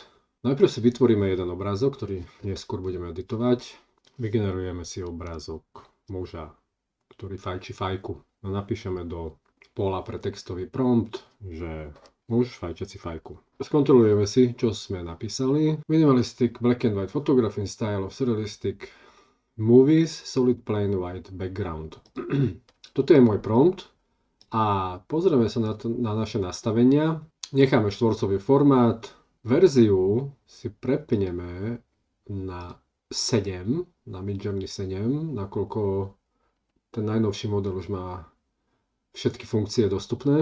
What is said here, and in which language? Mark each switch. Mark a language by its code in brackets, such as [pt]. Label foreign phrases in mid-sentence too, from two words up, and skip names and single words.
[sk] Najprv si vytvoríme jeden obrázok, ktorý neskôr budeme editovať. Vygenerujeme si obrázok muža, ktorý fajči fajku. Napíšeme do pola pre textový prompt, že muž fajčiaci fajku. Skontrolujeme si, čo sme napísali. [en] Minimalistic black and white photography in style of surrealistic movies, solid plain white background. [sk] Toto je môj prompt a pozrieme sa na naše nastavenia. Necháme štvorcový formát, verziu si prepneme na 7, na Midjourney 7, nakoľko ten najnovší model už má všetky funkcie dostupné.